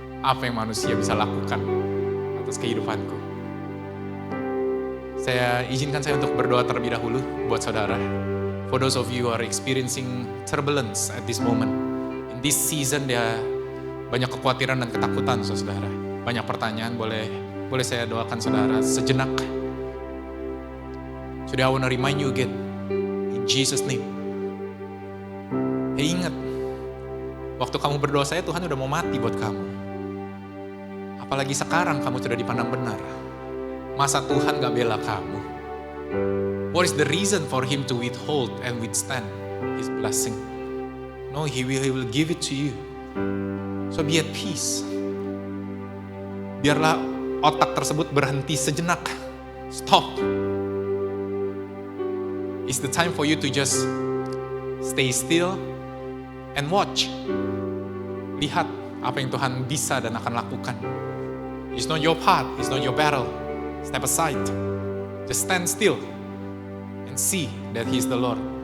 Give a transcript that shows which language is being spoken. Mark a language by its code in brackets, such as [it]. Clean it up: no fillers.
[id] Apa yang manusia bisa lakukan atas kehidupanku? Izinkan saya untuk berdoa terlebih dahulu buat saudara. [en] For those of you who are experiencing turbulence at this moment, in this season [id] dia banyak kekhawatiran dan ketakutan, saudara. Banyak pertanyaan, boleh saya doakan saudara sejenak. [en] Today I want to remind you again, in Jesus' name. [id] Ingat, waktu kamu berdosa Tuhan udah mau mati buat kamu. Apalagi sekarang kamu sudah dipandang benar. Masa Tuhan gak bela kamu? [en] What is the reason for Him to withhold and withstand His blessing? No, He will give it to you. So be at peace. [id] Biarlah otak tersebut berhenti sejenak. [en] Stop. It's the time for you to just stay still and watch. [id] Lihat apa yang Tuhan bisa dan akan lakukan. [en] It's not your part, it's not your battle. Step aside. Just stand still and see that He's the Lord.